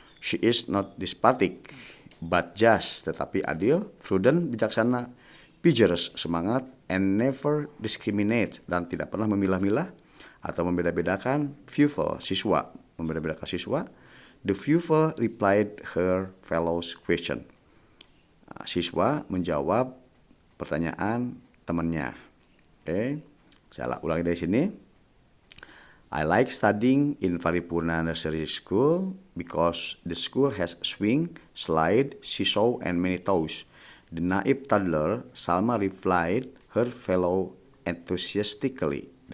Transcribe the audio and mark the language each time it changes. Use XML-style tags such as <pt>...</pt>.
<en>She is not despotic but just,</en> <id>tetapi adil,</id> <en>prudent,</en> <id>bijaksana,</id> <en>vigorous,</en> <id>semangat,</id> <en>and never discriminate,</en> <id>dan tidak pernah memilah-milah atau membeda-bedakan</id> <en>pupil,</en> <id>siswa, membeda-bedakan siswa.</id> <en>The pupil replied her fellow's question.</en> <id>Siswa menjawab pertanyaan temannya. Oke, saya ulangi dari sini.</id> <en>I like studying in Paripurna Nursery School because the school has swing, slide, seesaw, and many toys. The naive toddler Salma replied her fellow enthusiastically.</en>